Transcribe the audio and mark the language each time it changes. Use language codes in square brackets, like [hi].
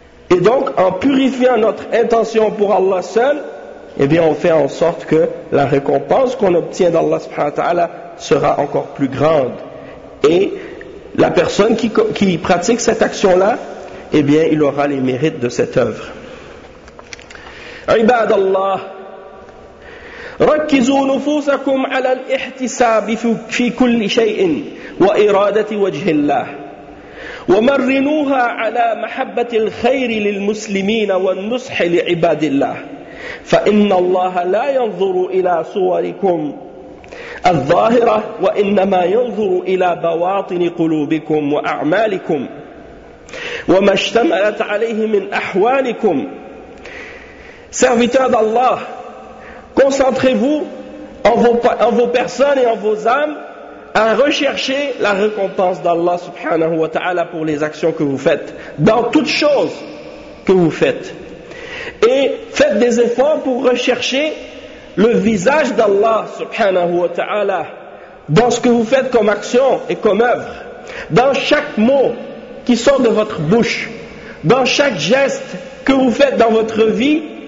[fr] Et donc en purifiant notre intention pour Allah seul, eh bien on fait en sorte que la récompense qu'on obtient d'Allah subhanahu wa ta'ala sera encore plus grande. Et la personne qui pratique cette action-là, eh bien, il aura les mérites de cette œuvre. [ar] Ibad Allah, ركزوا نفوسكم على الاحتساب في كل شيء وإرادة وجه الله، ومرنوها على محبة الخير للمسلمين والنصح لعباد الله، فإن الله لا ينظر إلى صوركم الظاهرة، وإنما ينظر إلى بواطن قلوبكم وأعمالكم وما اشتملت عليه من أحوالكم. [fr] Serviteurs d'Allah, concentrez-vous en vos personnes et en vos âmes à rechercher la récompense d'Allah subhanahu wa ta'ala pour les actions que vous faites, dans toutes choses que vous faites. Et faites des efforts pour rechercher le visage d'Allah subhanahu wa ta'ala dans ce que vous faites comme action et comme œuvre, dans chaque mot qui sort de votre bouche, dans chaque geste que vous faites dans votre vie.